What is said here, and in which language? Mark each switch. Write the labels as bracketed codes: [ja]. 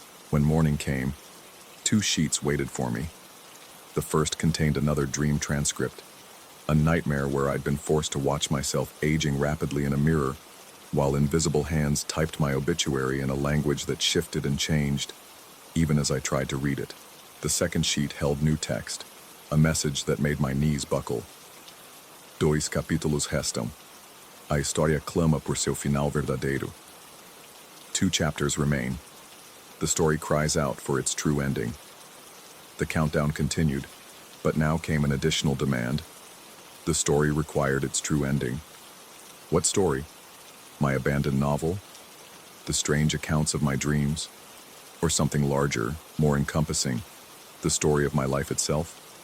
[en] When morning came, 2 sheets waited for me. The first contained another dream transcript, a nightmare where I'd been forced to watch myself aging rapidly in a mirror, while invisible hands typed my obituary in a language that shifted and changed, even as I tried to read it. The second sheet held new text, a message that made my knees buckle. [pt] Dois capítulos restam. A história clama por seu final verdadeiro. [en] 2 chapters remain. The story cries out for its true ending. The countdown continued, but now came an additional demand. The story required its true ending. What story? My abandoned novel? The strange accounts of my dreams? Or something larger, more encompassing, the story of my life itself?